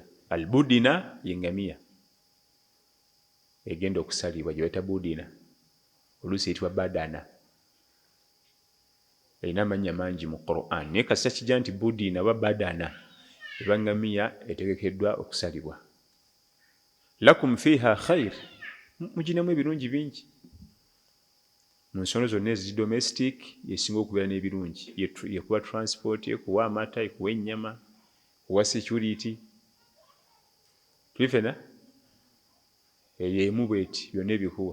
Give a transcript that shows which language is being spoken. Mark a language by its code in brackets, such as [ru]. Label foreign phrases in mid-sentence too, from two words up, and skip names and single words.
[lg] Albudina y'engamiya egenda okusalibwa gye bayita budina, oluusi eyitibwa badana. Erina amannya mangi mu Qur'an naye kasita kijja nti budina oba badana eba ngamiya etegekeddwa okusalibwa. [ar] لكم فيها خير, [lg] muginamu ebirungi bingi. Mu nsonga zonna ezi domestic yesinga okubeera n'ebirungi, yekuwa transport, yekuwa amata, yekuwa ennyama, yekuwa security. Tulifena eyemu bweti byonna ebikuwa.